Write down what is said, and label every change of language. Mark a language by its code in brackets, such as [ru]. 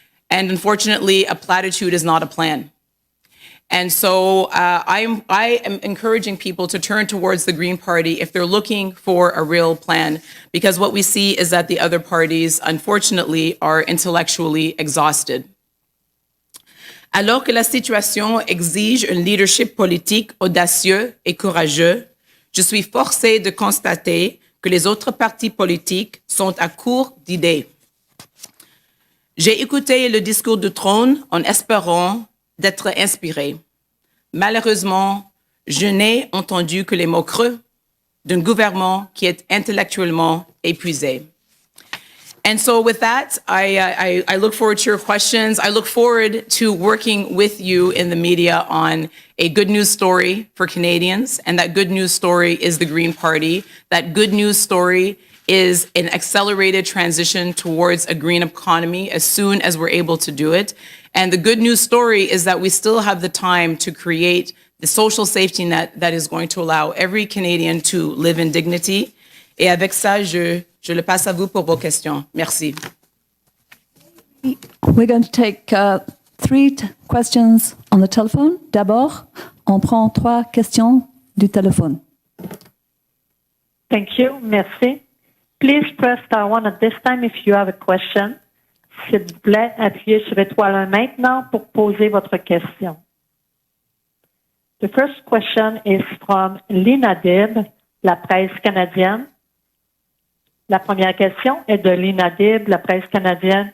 [en] And unfortunately, a platitude is not a plan. And so I am encouraging people to turn towards the Green Party if they're looking for a real plan, because what we see is that the other parties, unfortunately, are intellectually exhausted. [fr] Alors que la situation exige un leadership politique audacieux et courageux, je suis forcée de constater que les autres partis politiques sont à court d'idées. J'ai écouté le discours du trône en espérant d'être inspiré. Malheureusement, je n'ai entendu que les mots creux d'un gouvernement qui est intellectuellement épuisé. [en] And so with that, I look forward to your questions. I look forward to working with you in the media on a good news story for Canadians. And that good news story is the Green Party. That good news story is an accelerated transition towards a green economy as soon as we're able to do it. And the good news story is that we still have the time to create the social safety net that is going to allow every Canadian to live in dignity. [fr] Et avec ça, je le passe à vous pour vos questions. Merci. [en] We're going to take three questions on the telephone. [fr] D'abord, on prend 3 questions du téléphone. [en] Thank you. [fr] Merci. [en] Please press star 1 at this time if you have a question. [fr] S'il vous plaît, appuyez sur étoile 1 maintenant pour poser votre question. [en] The first question is from Lina Dib, La Presse canadienne. [fr] La première question est de Lina Dib, La Presse canadienne.